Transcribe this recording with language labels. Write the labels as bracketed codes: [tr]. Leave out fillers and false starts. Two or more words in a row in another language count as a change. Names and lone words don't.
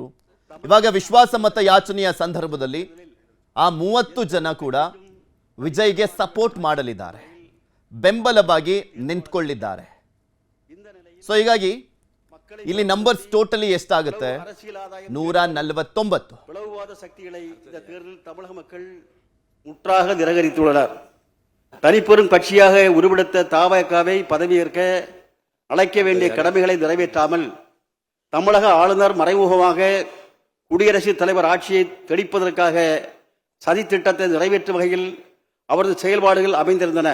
[kn] ಇವಾಗ ವಿಶ್ವಾಸ ಮತ ಯಾಚನೆಯ ಸಂದರ್ಭದಲ್ಲಿ ಆ 30 ಜನ ಕೂಡ ವಿಜಯ್ಗೆ ಸಪೋರ್ಟ್ ಮಾಡಲಿದ್ದಾರೆ, ಬೆಂಬಲವಾಗಿ ನಿಂತ್ಕೊಳ್ಳಿದ್ದಾರೆ. ಸೊ ಹೀಗಾಗಿ ಇಲ್ಲಿ ನಂಬರ್ಸ್ ಟೋಟಲಿ ಎಷ್ಟಾಗುತ್ತೆ? 149. [ta] பிளவுவாத சக்திகளை இந்த தேர்தலில் தமிழக மக்கள் முற்றாக நிராகரித்துள்ளனர். தனிப்பெரும் கட்சியாக உருவெடுத்த தவேகாவை பதவியேற்க அழைக்க வேண்டிய கடமைகளை நிறைவேற்றாமல் தமிழக ஆளுநர் மறைமுகமாக குடியரசுத் தலைவர் ஆட்சியை தெளிப்பதற்காக சதி திட்டத்தை நிறைவேற்றும் வகையில் அவரது செயல்பாடுகள் அமைந்திருந்தன.